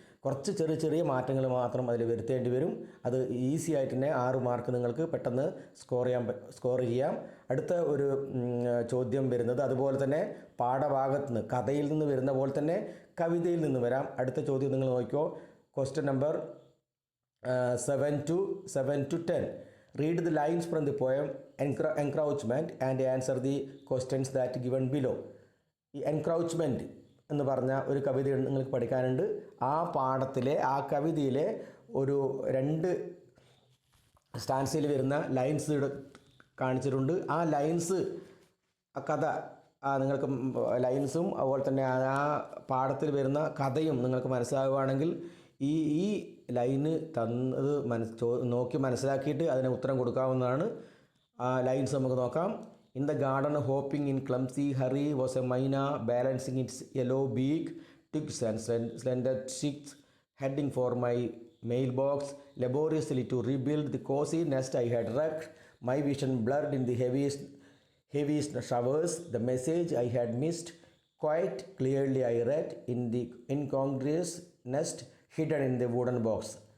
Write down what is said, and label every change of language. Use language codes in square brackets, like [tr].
[ml] കുറച്ച് ചെറിയ മാറ്റങ്ങൾ മാത്രം അതിൽ വരുത്തേണ്ടി വരും. അത് ഈസി ആയിട്ട് തന്നെ 6 മാർക്ക് നിങ്ങൾക്ക് പെട്ടെന്ന് സ്കോർ ചെയ്യാം. അടുത്ത ഒരു ചോദ്യം വരുന്നത് അതുപോലെ തന്നെ പാഠഭാഗത്ത് നിന്ന്, കഥയിൽ നിന്ന് വരുന്ന പോലെ തന്നെ കവിതയിൽ നിന്ന് വരാം. അടുത്ത ചോദ്യം നിങ്ങൾ നോക്കിക്കോ. Question number 7 to 10. [en] Read the lines from the poem Encroachment and answer the questions that given below. [ml] ഈ എൻക്രൗച്ച്മെൻറ്റ് എന്ന് പറഞ്ഞ ഒരു കവിത നിങ്ങൾക്ക് പഠിക്കാനുണ്ട്. ആ കവിതയിലെ ഒരു 2 സ്റ്റാൻസിൽ വരുന്ന ലൈൻസ് ഇവിടെ കാണിച്ചിട്ടുണ്ട്. ആ ലൈൻസ്, ആ കഥ, നിങ്ങൾക്ക് ലൈൻസും അതുപോലെ തന്നെ ആ പാഠത്തിൽ വരുന്ന കഥയും നിങ്ങൾക്ക് മനസ്സിലാവുകയാണെങ്കിൽ ഈ ലൈന് തന്നത് നോക്കി മനസ്സിലാക്കിയിട്ട് അതിന് ഉത്തരം കൊടുക്കാവുന്നതാണ്. ആ ലൈൻസ് നമുക്ക് നോക്കാം. [en] In the garden hopping in clumsy hurry was a myna balancing its yellow beak twigs and slender sticks heading for my mailbox laboriously to rebuild the cozy nest I had wrecked. My vision blurred in the heaviest showers. The message I had missed quite clearly I read in the incongruous nest hidden in the wooden box.